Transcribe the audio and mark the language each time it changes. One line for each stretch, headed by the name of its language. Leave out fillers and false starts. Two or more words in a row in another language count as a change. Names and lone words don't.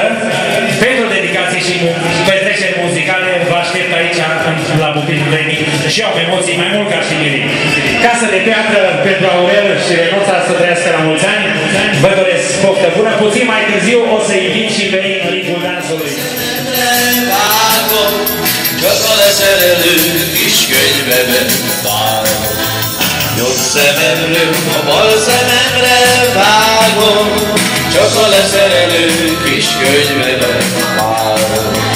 Romanian: Pentru dedicații și petreceri muzicale, vă aștept aici la pupitrul de mic și au emoții mai mult ca și miri. Casă de piatră pentru Aurel și Renuța să trăiască la mulți ani. Vă doresc poftă bună. Puțin mai târziu o să invit și pe ei în ritmul dansului.
Hungarian: Csak a leszerelő kis könyveben vágom. Jobb szememről a bal szememre vágom. Csak a leszerelő kis könyveben vágom.